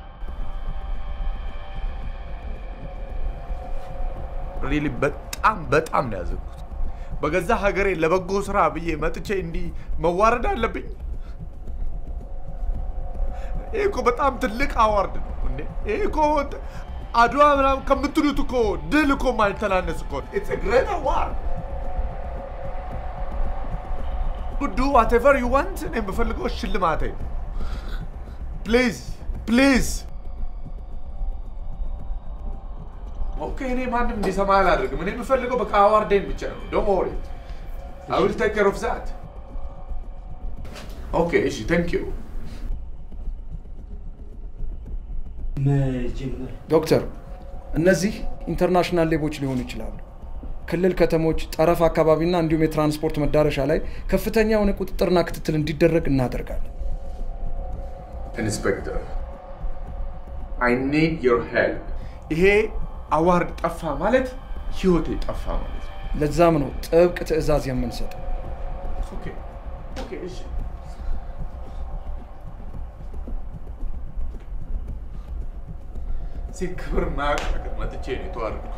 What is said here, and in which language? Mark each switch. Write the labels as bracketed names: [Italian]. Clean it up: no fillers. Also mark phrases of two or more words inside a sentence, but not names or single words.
[Amharic] ሪሊ በጣም ነው ያዘንኩት። በገዛ ሀገሬ ለበጎ ስራ ብዬ መጥቼ እንዲህ መዋረድ አለብኝ? ይሄ እኮ በጣም ትልቅ አዋርድ ነው እንዴ! ይሄ እኮ አድዋ ምናምን ከምትሉት እኮ ድል እኮ ማልተናነስ እኮ [English] it's a great award. Do whatever you want [Amharic] እኔ የምፈልገው ሽልማቴ [English] please okay [Amharic] እኔ ማንም እንዲሰማ አላደርግም። እኔ የምፈልገው በቃ አዋርዴን ብቻ ነው። [English] Don't worry. I will take care of that. Okay, እሺ thank you. [Amharic] ዶክተር እነዚህ ኢንተርናሽናል ሌቦች ሊሆኑ ይችላሉ። ክልል ከተሞች፣ ጠረፍ አካባቢና እንዲሁም የትራንስፖርት መዳረሻ ላይ ከፍተኛ የሆነ ቁጥጥርና ክትትል እንዲደረግ እናደርጋለን። [English] ኢንስፔክተር I need your help. [Amharic] ይሄ አዋርድ ጠፋ ማለት ህይወቴ ጠፋ ማለት ነው። ለዛም ነው ጥብቅ ትዕዛዝ የምንሰጠው። ኦኬ እሺ ሲክብር ማቀቅ መጥቼ ነው የተዋረድኩት።